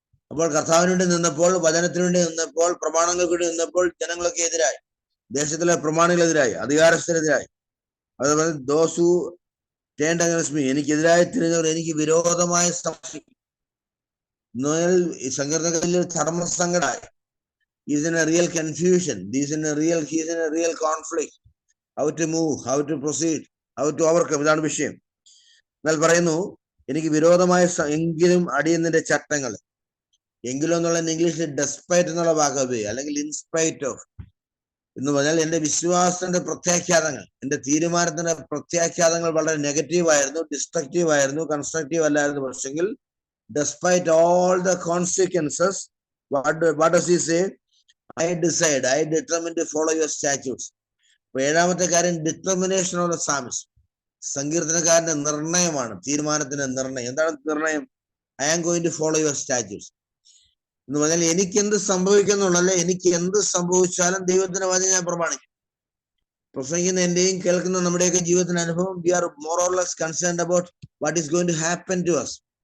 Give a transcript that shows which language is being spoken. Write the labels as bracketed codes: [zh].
[ml] അപ്പോൾ കർത്താവിന് വേണ്ടി നിന്നപ്പോൾ, വചനത്തിന് വേണ്ടി നിന്നപ്പോൾ, പ്രമാണങ്ങൾക്ക് വേണ്ടി നിന്നപ്പോൾ ജനങ്ങളൊക്കെ എതിരായി, ദേശത്തിലെ പ്രമാണികളെതിരായി, അധികാരസ്ഥരെതിരായി. അതുപോലെ [en] those who turned against me, [ml] എനിക്കെതിരായി തിരിഞ്ഞവർ എനിക്ക് വിരോധമായി സംസാരിക്കും. ഈ സങ്കീർത്തനത്തിൽ ധർമ്മസങ്കടമായി. [en] He's in a real confusion. He's in a real conflict. How to move, how to proceed, how to overcome. [ml] ഇതാണ് വിഷയം. എന്നാൽ പറയുന്നു, എനിക്ക് വിരോധമായ എങ്കിലും അടിയുന്നതിന്റെ ചട്ടങ്ങൾ. എങ്കിലും എന്നുള്ള ഇംഗ്ലീഷിൽ ഡെസ്പൈറ്റ് എന്നുള്ള വാക്ക് ഉപയോഗിക്കുക, അല്ലെങ്കിൽ ഇൻസ്പൈറ്റ് ഓഫ് എന്ന് പറഞ്ഞാൽ എന്റെ വിശ്വാസത്തിന്റെ പ്രത്യാഘാതങ്ങൾ, എന്റെ തീരുമാനത്തിന്റെ പ്രത്യാഘാതങ്ങൾ വളരെ നെഗറ്റീവായിരുന്നു, ഡിസ്ട്രക്റ്റീവ് ആയിരുന്നു, കൺസ്ട്രക്റ്റീവ് അല്ലായിരുന്നു. പക്ഷെങ്കിൽ [en] despite all the consequences, what does he say? I determine to follow your statutes. [ml] 7-ാമത്തെ കാര്യം, [en] Determination of the psalms. [ml] സങ്കീർത്തനക്കാരന്റെ നിർണയമാണ്, തീരുമാനത്തിന്റെ നിർണയം. എന്താണ് നിർണയം? [en] I am going to follow your statutes [ml] എന്ന് പറഞ്ഞാൽ എനിക്ക് എന്ത് സംഭവിക്കുന്നുള്ളല്ലേ, എനിക്ക് എന്ത് സംഭവിച്ചാലും ദൈവത്തിന്റെ വചനം ഞാൻ പ്രമാണിക്കും. പ്രസംഗിക്കുന്ന എന്റെയും കേൾക്കുന്ന നമ്മുടെയൊക്കെ ജീവിതത്തിന്റെ അനുഭവം, [en] We are more or less concerned about what is going to happen to us.